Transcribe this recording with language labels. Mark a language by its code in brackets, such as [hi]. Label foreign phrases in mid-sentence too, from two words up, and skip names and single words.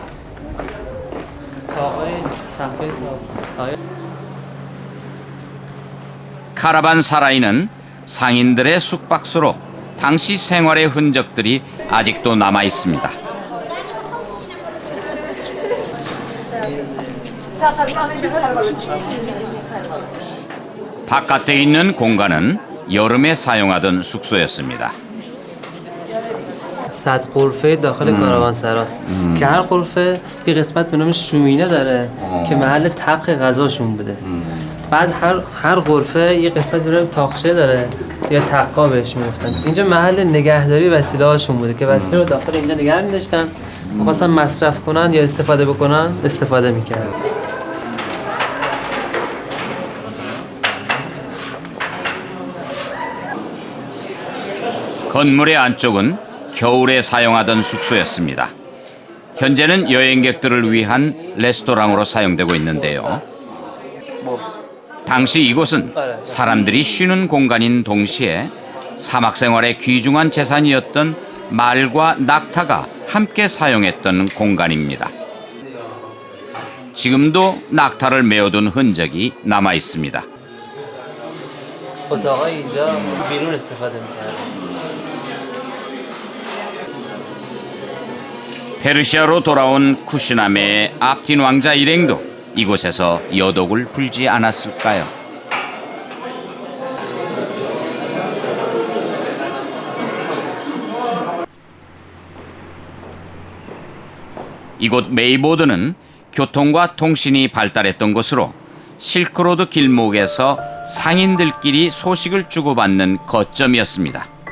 [ko] 카라반사라이는 상인들의 숙박소로 당시 생활의 흔적들이 아직도 남아 있습니다. 바깥에 있는 공간은 여름에 사용하던 숙소였습니다. [fa] صد غرفه داخل کاروانسراست که هر غرفه یه قسمت به نام شومینه داره که محل طبخ غذاشون بوده. بعد هر غرفه یه قسمت به نام تاقچه داره یا تقا بهش میگفتن. اینجا محل نگهداری وسیله هاشون بوده که وسیله رو داخل اینجا نگه می‌داشتن. می‌خواستن مصرف کنن یا استفاده بکنن استفاده می‌کردن. [ko] 건물의 안쪽은 겨울에 사용하던 숙소였습니다. 현재는 여행객들을 위한 레스토랑으로 사용되고 있는데요. 당시 이곳은 사람들이 쉬는 공간인 동시에 사막 생활의 귀중한 재산이었던 말과 낙타가 함께 사용했던 공간입니다. 지금도 낙타를 메어둔 흔적이 남아 있습니다. [fa] اتاقای اینجا بیرون استفاده می‌کردن. [ko] 페르시아로 돌아온 쿠시나메의 압틴 왕자 일행도 이곳에서 여독을 불지 않았을까요? 이곳 메이보드는 교통과 통신이 발달했던 곳으로 실크로드 길목에서 상인들끼리 소식을 주고받는 거점이었습니다.